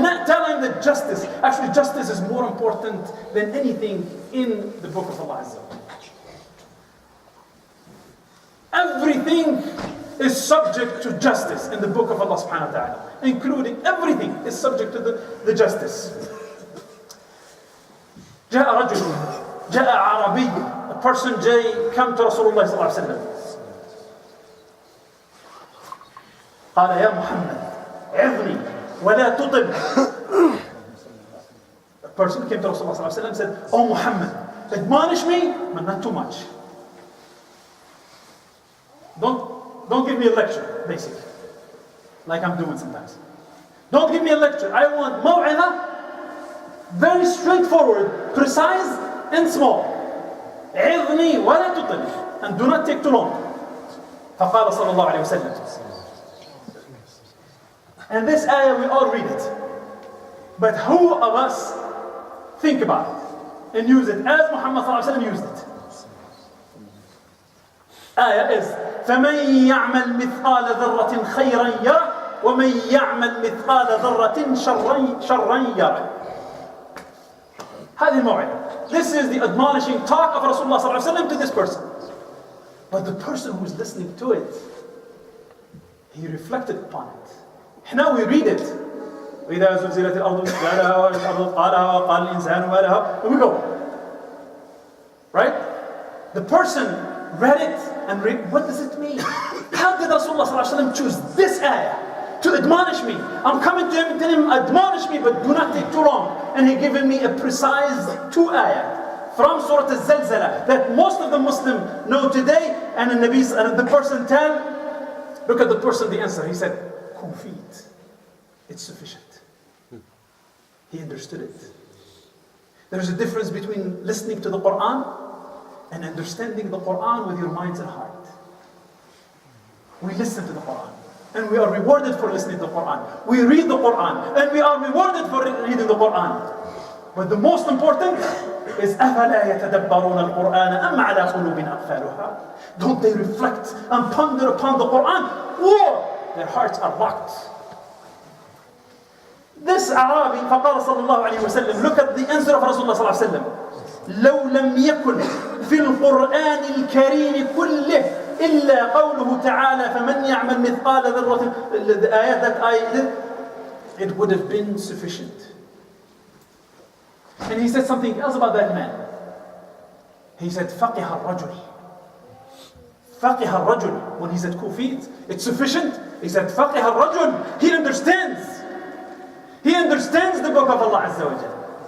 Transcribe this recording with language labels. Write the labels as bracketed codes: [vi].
[en] Not tell him that justice. Actually, justice is more important than anything in the book of Allah Azza wa Jalla. Everything is subject to justice in the book of Allah subhanahu wa ta'ala. Including everything is subject to the justice. [ar] جاء رجل جاء عربي, [en] a person came to Rasulullah صلى الله عليه وسلم. [ar] قال يا محمد عظني ولا تطل. [en] A person came to Rasulullah صلى الله عليه وسلم and said, "Oh Muhammad, admonish me, but not too much. Don't give me a lecture, basically, like I'm doing sometimes. Don't give me a lecture. I want maw'idha, very straightforward, precise, and small. [ar] عظني ولا تطل, [en] and do not take too long." [ar] فقال صلى الله عليه وسلم. [en] And this ayah, we all read it. But who of us think about it and use it as Muhammad صلى الله عليه وسلم used it? Ayah is [ar] فَمَنْ يَعْمَلْ مِثْقَالَ ذَرَّةٍ خَيْرًا يَرَهُ وَمَنْ يَعْمَلْ مِثْقَالَ ذَرَّةٍ شَرًّا يَرَهُ. هذه الموعظة. [en] This is the admonishing talk of Rasulullah صلى الله عليه وسلم to this person. But the person who is listening to it, he reflected upon it. Now we read it. [ar] وَإِذَا زُلْزِلَتِ الْأَرْضُ زِلْزَالَهَا وَالْأَرْضُ قَالَهَا وَقَالَ الْإِنسَانُ مَا لَهَا. [en] And we go. Right? The person read it and read, what does it mean? How did Rasulullah صلى الله عليه وسلم choose this ayah to admonish me? I'm coming to him and telling him, admonish me, but do not take too long. And he given me a precise 2 ayah from Surah Al-Zalzala that most of the Muslims know today. And the person tell, look at the person, the answer. He said, Kufit. It's sufficient. He understood it. There's a difference between listening to the Quran and understanding the Quran with your minds and heart. We listen to the Quran and we are rewarded for listening to the Quran. We read the Quran and we are rewarded for reading the Quran. But the most important is [ar] أَفَلَا يَتَدَبَّرُونَ الْقُرْآنَ أَمْ عَلَى قُلُوبٍ أَقْفَالُهَا. [en] Don't they reflect and ponder upon the Quran, or their hearts are locked? This Arabi, [ar] فقال صلى الله عليه وسلم, [en] look at the answer of Rasulullah صلى الله عليه وسلم. [ar] لو لم يكن في القرآن الكريم كله إلا قوله تعالى فمن يعمل مثقال ذرة, [en] the ayat that I did, it would have been sufficient. And he said something else about that man. He said [ar] فقه الرجل. فقه الرجل. [en] When he said kufit, it's sufficient. He said [ar] فقه الرجل. [en] He understands. He understands the book of Allah Azza wa Jalla.